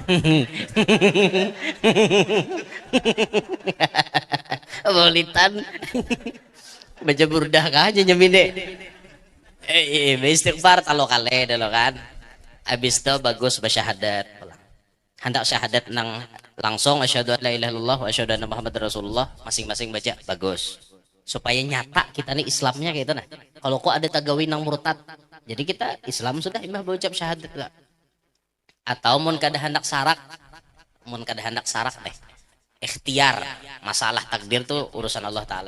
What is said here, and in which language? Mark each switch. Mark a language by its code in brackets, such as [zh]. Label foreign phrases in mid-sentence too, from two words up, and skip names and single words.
[bjn] Bolitan baca burdah kah aja nyemine. Istighfar talo kale dulu kan. Abis itu bagus bersyahadat. Hendak syahadat nang langsung [ar] أشهد أن لا إله إلا الله وأشهد أن محمدا رسول الله [bjn] masing-masing baca bagus. Supaya nyata kita nih Islamnya kayak itu nah. Kalau kok ada tagawi nang murtad. Jadi kita Islam sudah imah berucap syahadat lah. Atau mun kada hendak sarak. Mun kada hendak sarak deh. Ikhtiar, masalah takdir tuh urusan Allah taala.